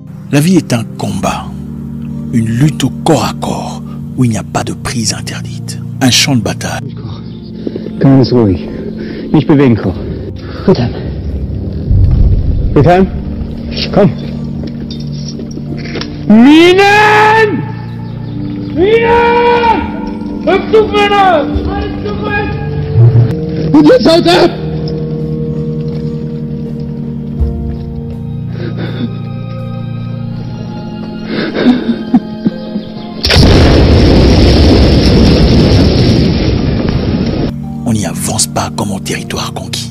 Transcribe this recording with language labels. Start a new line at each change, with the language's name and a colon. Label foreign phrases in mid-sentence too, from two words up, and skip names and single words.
French: La vie est un combat, une lutte au corps à corps où il n'y a pas de prise interdite. Un champ de bataille.
German: Ganz ruhig. Nicht bewegen, Koch. Friedhelm. Friedhelm? Komm. Minen! Minen! Rückzug, Männer! Alles zurück! Und jetzt halt ab!
French: On n'y avance pas comme en territoire conquis.